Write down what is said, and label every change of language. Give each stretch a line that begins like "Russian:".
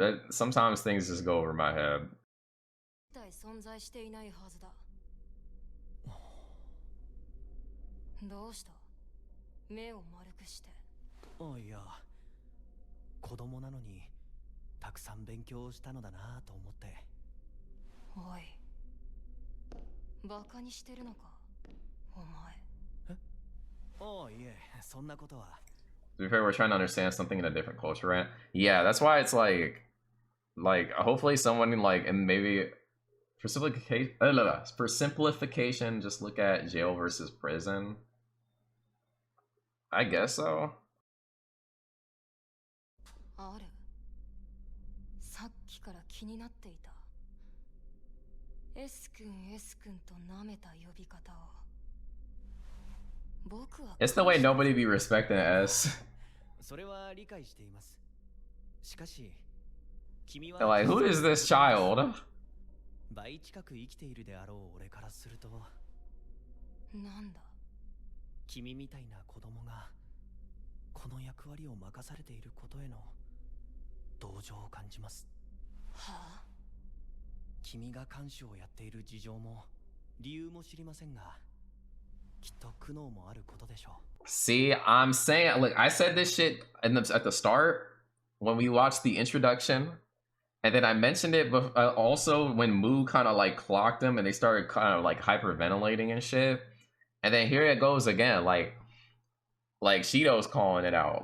English: Sometimes things just go over my head.
Japanese: 体存在していないはずだ。どうした？目を丸くして。あ、いや、子供なのにたくさん勉強したのだなと思って。おい、バカにしてるのか、お前。え？ああ、いえ、そんなことは。
English: To be fair, we're trying to understand something in a different culture, right? Yeah, that's why it's like hopefully someone like, and maybe for simplification, just look at jail versus prison. I guess so.
Japanese: ある。さっきから気になっていた。 S 君と舐めた呼び方を。僕は。
English: It's the way nobody be respecting S.
Japanese: それは理解しています。しかし、君は
English: They're like, who is this child?
Japanese: 倍近く生きているであろう俺からすると。なんだ。君みたいな子供がこの役割を任されていることへの同情を感じます。はあ？君が看守をやっている事情も理由も知りませんが、きっと苦悩もあることでしょう。
English: See, I'm saying, look, I said this shit at the start when we watched the introduction, and then I mentioned it also when Moo kind of like clocked him and they started kind of like hyperventilating and shit. And then here it goes again, like Shidou's calling it out.